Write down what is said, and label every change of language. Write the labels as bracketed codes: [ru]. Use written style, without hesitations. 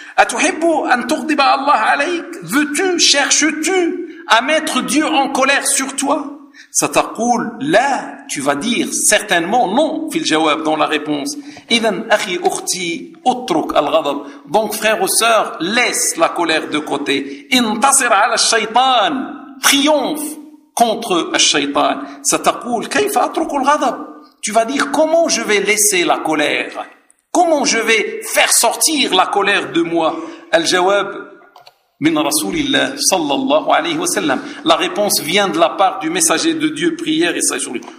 [ar] أَتُحِبُّ أَنْ تُغْضِبَ اللَّهَ عَلَيْكَ, [fr] veux-tu, cherches-tu à mettre Dieu en colère sur toi? [ar] ستقول لا, [fr] tu vas dire certainement non [ar] في الجواب, [fr] dans la réponse. [ar] إذن أخي أختي أترك الغضب, [fr] donc frère ou sœur, laisse la colère de côté. [ar] انتصر على الشيطان, [fr] triomphe contre [ar] الشيطان. ستقول كيف أترك الغضب, [fr] tu vas dire comment je vais laisser la colère, comment je vais faire sortir la colère de moi. [ar] الجواب من رسول الله صلى الله عليه وسلم, [fr] la réponse vient de la part du messager de Dieu, prière et salut sur lui.